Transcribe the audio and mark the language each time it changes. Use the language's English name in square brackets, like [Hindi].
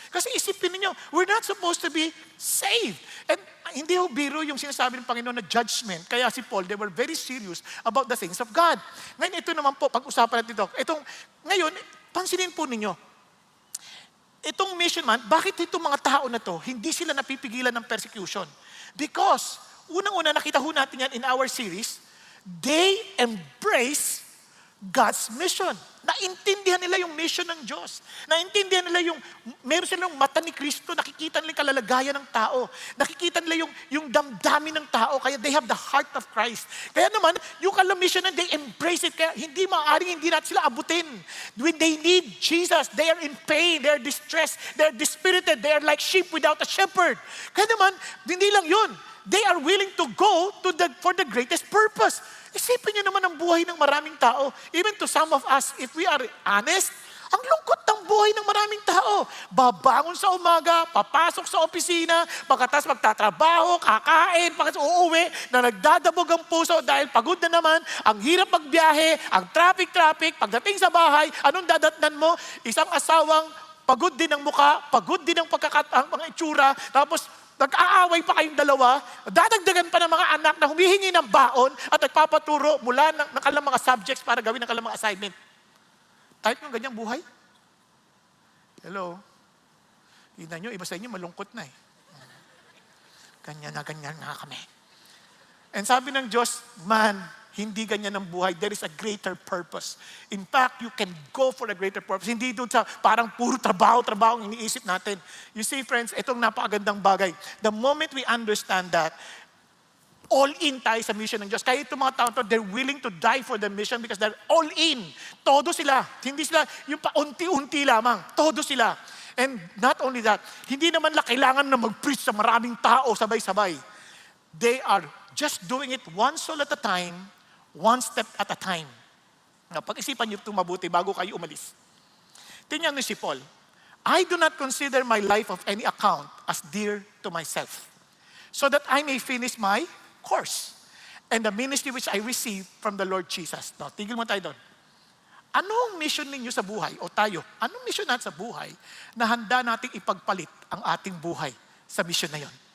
[Filipino] Kasi isipin niyo, [English] we're not supposed to be saved. [Filipino] And hindi ho biro yung sinasabi ng Panginoon na judgment. [English] Kaya si Paul, they were very serious about the things of God. [Filipino] Ngayon, ito naman po, pag-usapan natin ito. Ngayon, pansinin po ninyo, itong mission man, bakit itong mga tao na to, hindi sila napipigilan ng persecution? [English] Because, [Filipino] unang-una, nakita ho natin yan [English] in our series, they embrace God's mission. [Filipino] Naintindihan nila yung mission ng Diyos. Naintindihan nila meron silang mata ni Kristo, nakikita nila yung kalalagayan ng tao. Nakikita nila yung damdamin ng tao, kaya [English] they have the heart of Christ. [Filipino] Kaya naman, yung mission na [English] they embrace it, [Filipino] kaya hindi natin sila abutin. [English] When they need Jesus, they are in pain, they are distressed, they are dispirited, they are like sheep without a shepherd. [Filipino] Kaya naman, hindi lang yun. [English] They are willing to go for the greatest purpose. [Filipino] Isipin niyo naman ang buhay ng maraming tao. [English] Even to some of us, if we are honest, [Filipino] ang lungkot ng buhay ng maraming tao. Babangon sa umaga, papasok sa opisina, pagkatapos magtatrabaho, kakain, pagkatapos uuwi, na nagdadabog ang puso dahil pagod na naman, ang hirap magbiyahe, ang traffic, pagdating sa bahay, anong dadatnan mo? Isang asawang pagod din ang muka, pagod din ang mga itsura, tapos nag-aaway pa kayong dalawa, dadagdagan pa ng mga anak na humihingi ng baon at nagpapaturo mula ng kanilang mga subjects para gawin ng kanilang mga assignment. Type ng ganyang buhay? Hello? Tignan nyo, iba sa inyo malungkot na eh. Ganyan na kami. And sabi ng Diyos, man, hindi ganyan ang buhay. [English] There is a greater purpose. In fact, you can go for a greater purpose. [Filipino] Hindi doon sa parang puro trabaho ang iniisip natin. [English] You see, friends, [Filipino] itong napakagandang bagay. [English] The moment we understand that, all in [Filipino] tayo sa mission ng Diyos. Kaya itong mga tao to, [English] they're willing to die for the mission because they're all in. [Filipino] Todo sila. Hindi sila yung paunti-unti lamang. Todo sila. [English] And not only that, [Filipino] hindi naman kailangan na mag-preach sa maraming tao sabay-sabay. [English] They are just doing it one soul at a time, one step at a time. [Filipino] Pag-isipan niyo ito mabuti bago kayo umalis. Tingnan niyo si Paul. [English] I do not consider my life of any account as dear to myself, so that I may finish my course and the ministry which I received from the Lord Jesus. [Filipino] No, tigil mo tayo doon. Anong mission ninyo sa buhay, o tayo, anong mission natin sa buhay na handa nating ipagpalit ang ating buhay sa mission na yon?